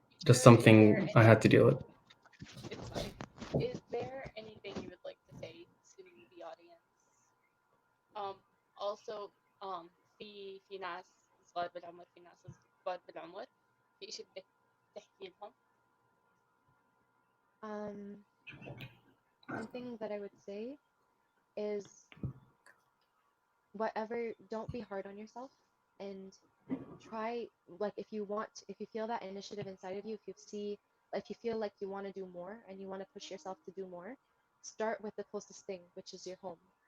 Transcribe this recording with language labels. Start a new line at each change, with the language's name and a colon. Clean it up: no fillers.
English: Just something I had to deal with. It's fine. Is there anything you would like to say to the audience?
Arabic: Also, في ناس صغار بالعمر في ناس كبار بالعمر في إشي بدك تحكي لهم؟
English: Something that I would say is don't be hard on yourself and try like if you feel that initiative inside of you, if you feel like you want to do more and you want to push yourself to do more, start with the closest thing, which is your home.